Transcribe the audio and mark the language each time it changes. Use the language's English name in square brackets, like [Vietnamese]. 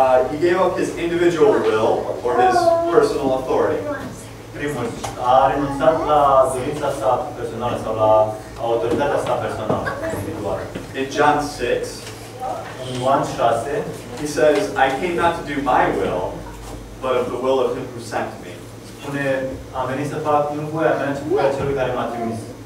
[English] He gave up his individual will or his personal authority. [Romanian] Primul, a renunțat la dorința sa personală sau la autoritatea sa personală, individuală. [English] In John 6, [Romanian] în Ioan 6, [English] he says, I came not to do my will, but of the will of him who sent me. [Romanian] Spune, am venit să fac nu voia mea, ci voia celui care m-a trimis.